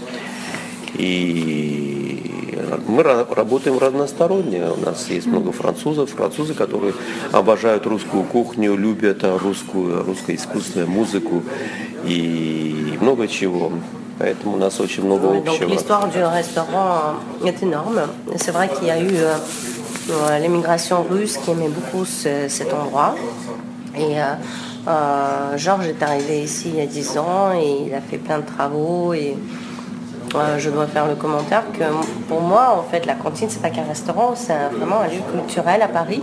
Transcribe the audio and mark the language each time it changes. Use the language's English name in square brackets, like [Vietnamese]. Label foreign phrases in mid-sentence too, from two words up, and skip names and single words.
[Russian] И мы работаем разносторонне. У нас есть много французы, которые обожают русскую кухню, любят русско-искусственную музыку и много чего. Поэтому у нас очень много общего. [French] Donc l'histoire du restaurant est énorme. C'est vrai qu'il y a eu l'émigration russe qui aimait beaucoup cet endroit. Et Georges est arrivé ici il y a 10 ans et il a fait plein de travaux. Et je dois faire le commentaire que pour moi, en fait, la cantine, c'est pas qu'un restaurant, c'est vraiment un lieu culturel à Paris.